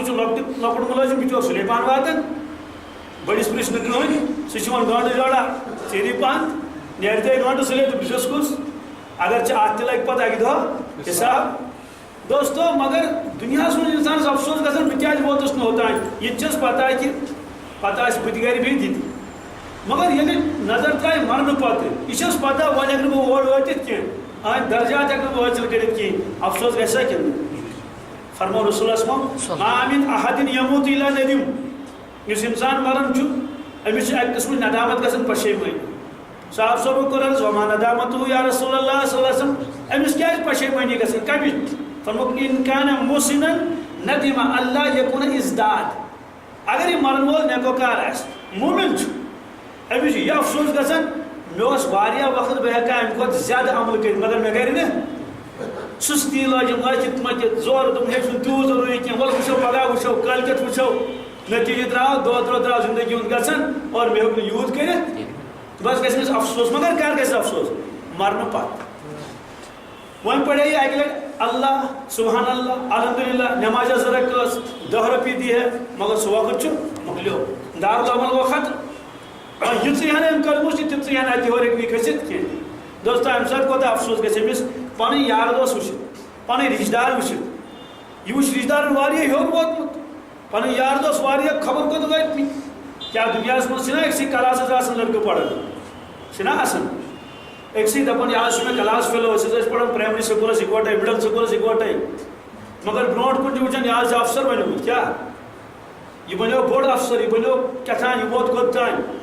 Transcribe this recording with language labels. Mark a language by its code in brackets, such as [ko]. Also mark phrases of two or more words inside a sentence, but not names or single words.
[ks] چھُ لۄکُٹ مُلٲزِم یہِ چھُ سُلے پہن واتان بٔڑِس پرٕٛژھِ نہٕ کٕہٕنۍ سُہ چھُ وۄنۍ گٲنٛٹہٕ جورا ژیٖری پہن نیرِ ژےٚ گٲنٛٹہٕ سُلے تہٕ بہٕ چھُس کُس اگر ژےٚ اتھ تہِ لگہِ پتہٕ اکہِ دۄہ حساب دوستو مگر دنیاہس منٛز انسانس افسوس گژھان بہٕ کیٛازِ ووتُس نہٕ اوٚتانۍ یہِ تہِ چھَس پتہ کہ پتہ آسہِ بہٕ تہِ گرِ بِہِتھ یہِ تہِ مگر ییٚلہِ نظر ترٛایہِ مرنہٕ پتہٕ یہِ چھَس پتہ وۄنۍ ہٮ۪کہٕ نہٕ بہٕ اور وٲتِتھ کینٛہہ أہٕنٛدۍ درجات ہٮ۪کہٕ نہٕ بہٕ حٲصِل کٔرِتھ کِہیٖنۍ افسوس گژھِ کِنہٕ نہٕ فرمو رسولس [ar] ما من احد یموت الا ندم [ks] یُس انسان مران چھُ أمِس چھِ اکہِ قٕسمٕچ ندامت گژھان پشیمٲنی صاحب صٲبن کوٚر عرض [ar] وما ندامتہ یا رسول اللہ صلی اللہ علیہ وسلم [ks] أمِس کیٛازِ پشیمٲنی گژھان کمِچ فرموکھ [ar] ان کان محسنا ندم اللہ یکون ازداد [ks] اگر یہ مرن وول نیکوکار آسہِ مومن چھُ أمِس چھُ یہِ افسوس گژھان مےٚ اوس واریاہ وقت بہٕ ہٮ۪کہٕ ہا اَمہِ کھۄتہٕ زیادٕ عمل کٔرِتھ مگر مےٚ گرِ نہٕ سُستی لٲجِم لٔچھِتھ مٔتھِتھ زورٕ دوٚپُن ہے چھُنہٕ تیوٗت ضروٗری کینٛہہ وَلہٕ وٕچھو پگاہ وٕچھو کٲلۍکٮ۪تھ وٕچھو نتیٖجہٕ درٛاو دۄہ درٛاو زندگی ہُنٛد گژھان اور مےٚ ہیوٚک نہٕ یوٗت کٔرِتھ بس گژھِ أمِس افسوس مگر کر گژھِ افسوس مرنہٕ پتہٕ وۄنۍ پرے یہِ اکہِ لٹہِ [ar] اللہ سبحان اللہ الحمدللہ [ks] نمازہ 2 رکعت ٲس 10 رۄپیہِ دی ہے مگر سُہ وقت چھُ مۄکلیو دارالعمل گوٚو ختم وۄنۍ یِژٕے ہن أمۍ کٔرمٕژ چھِ تِژٕے ہن اَتہِ ہیوٚر ہیٚکہِ نہٕ کھٔسِتھ کینٛہہ دوستو اَمہِ ساتہٕ کوتاہ افسوس گژھِ أمِس پنٕنۍ یار دوس وٕچھِتھ پنٕنۍ رشتہٕ دار وٕچھِتھ یہِ وٕچھ رشتہٕ دارن واریاہ ہیوٚر ووتمُت پنٕنۍ یار دوس واریاہ خبر کوٚت وٲتمٕتۍ کیٛاہ دُنیاہس منٛز چھِنہ أکسٕے کلاسس آسان لڑکہٕ پران چھِنہ آسان أکسٕے دپان یہِ حظ چھُ مےٚ [en] class fellow [ks] أسۍ حظ ٲسۍ پران [en] primary school [ks] اِکوٹے [en] middle school [ks] اِکوٹے مگر برونٛٹھ کُن چھِ وٕچھان یہِ حظ چھُ افسر بنیومُت کیٛاہ یہِ بنیو بوٚڑ افسر یہِ بنیو کیٛاہ یہِ ووت کوٚت تانۍ